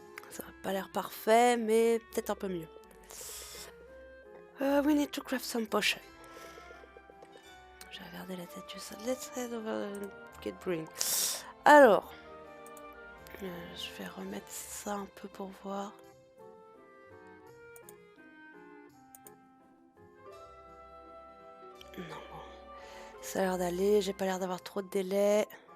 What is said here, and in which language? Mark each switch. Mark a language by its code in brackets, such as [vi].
[fr] Ça n'a pas l'air parfait, mais peut-être un peu mieux. [en] We need to craft some potion. [fr] J'ai regardé la tête du sol. [en] Let's head over and get brewing. [fr] Alors, je vais remettre ça un peu pour voir. Non, ça a l'air d'aller. J'ai pas l'air d'avoir trop de délai.